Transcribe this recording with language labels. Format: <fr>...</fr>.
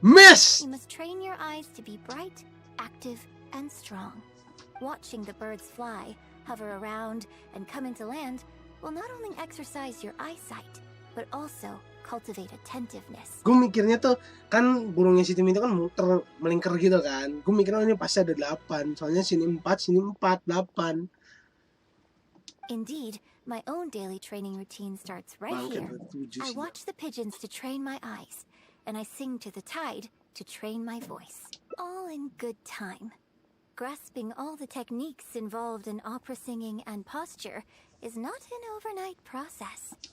<en>Miss! You must train your eyes to be bright, active, and strong. Watching the birds fly, hover around, and come into land will not only exercise your eyesight, but also cultivate attentiveness.</en> <id>Gue mikirnya tuh, kan burungnya si Tim itu kan muter, melingkar gitu kan. Gue mikirnya ini pasti ada 8, soalnya sini 4, 8.</id> <en>Indeed, my own daily training routine starts right here. I watch the pigeons to train my eyes, and I sing to the tide to train my voice. All in good time. Grasping all the techniques involved in opera singing and posture is not an overnight process.</en>